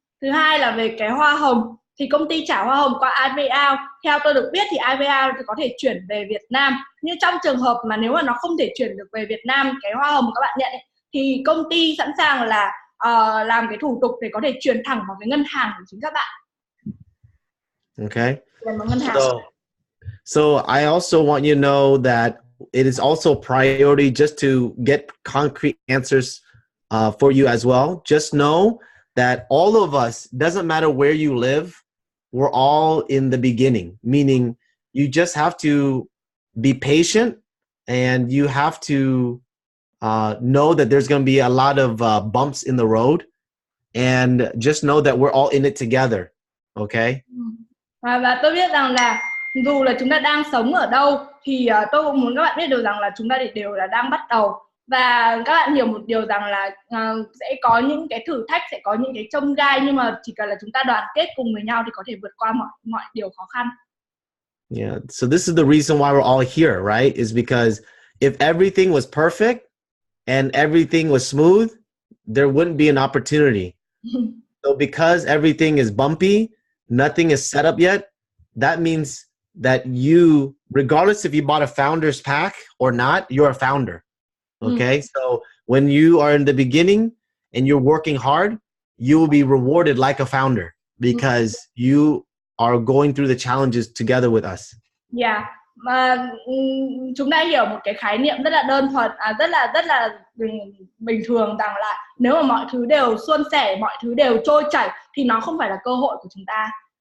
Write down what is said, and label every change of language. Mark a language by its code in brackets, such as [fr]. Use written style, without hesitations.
[vi] Thứ hai là về cái hoa hồng thì công ty trả hoa hồng qua IVR. Theo tôi được biết thì IVR thì có thể chuyển về Việt Nam, nhưng trong trường hợp mà nếu mà nó không thể chuyển được về Việt Nam cái hoa hồng các bạn nhận ấy, thì công ty sẵn sàng là làm cái thủ tục để có thể chuyển thẳng vào cái ngân hàng của chính các bạn. [en] Okay. [vi] Ngân hàng. [en] So I also want you to know that it is also priority just to get concrete answers for you as well. Just know that all of us, doesn't matter where you live, we're all in the beginning, meaning you just have to be patient and you have to know that there's going to be a lot of bumps in the road, and just know that we're all in it together. Okay? [vi] Và tôi biết rằng là dù là chúng ta đang sống ở đâu thì tôi cũng muốn các bạn biết được rằng là chúng ta đều là đang bắt đầu, và các bạn hiểu một điều rằng là sẽ có những cái thử thách, sẽ có những cái chông gai, nhưng mà chỉ cần là chúng ta đoàn kết cùng với nhau thì có thể vượt qua mọi điều khó khăn. [en] Yeah, so this is the reason why we're all here, right? Is because if everything was perfect and everything was smooth, there wouldn't be an opportunity. So because everything is bumpy, nothing is set up yet, that means that you, regardless if you bought a founder's pack or not, you're a founder. Okay? So when you are in the beginning and you're working hard, you will be rewarded like a founder because you are going through the challenges together with us. Yeah. [vi] Mà chúng ta hiểu một cái khái niệm rất là đơn thuần, rất là bình thường, rằng là nếu mà mọi thứ đều suôn sẻ, mọi thứ đều trôi chảy thì nó không phải là cơ hội của chúng ta.